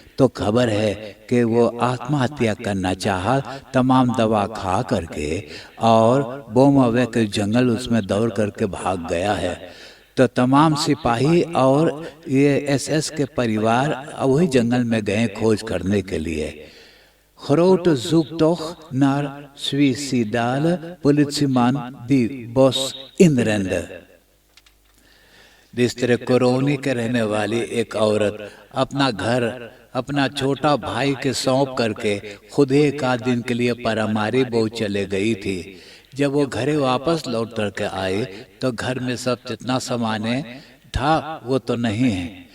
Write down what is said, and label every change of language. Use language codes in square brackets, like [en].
[hns] तो खबर है कि वो आत्महत्या करना चाहा, तमाम दवा खा करके, और बोमा वैक के जंगल उसमें दौड़ करके भाग गया है। तो तमाम सिपाही और ये SS के परिवार वही जंगल में गए खोज करने के लिए। [nl] Grote zoektocht naar suïcidale politieman die bos inrende। [hns] जिस तरह कोरोनी के रहने वाली एक औरत अपना घर अपना छोटा भाई के सौंप करके खुद ही 1 दिन के लिए परामारी बोझ चले गई थी। जब वो घरे वापस लौट करके आए तो घर में सब जितना सामान था वो तो नहीं है।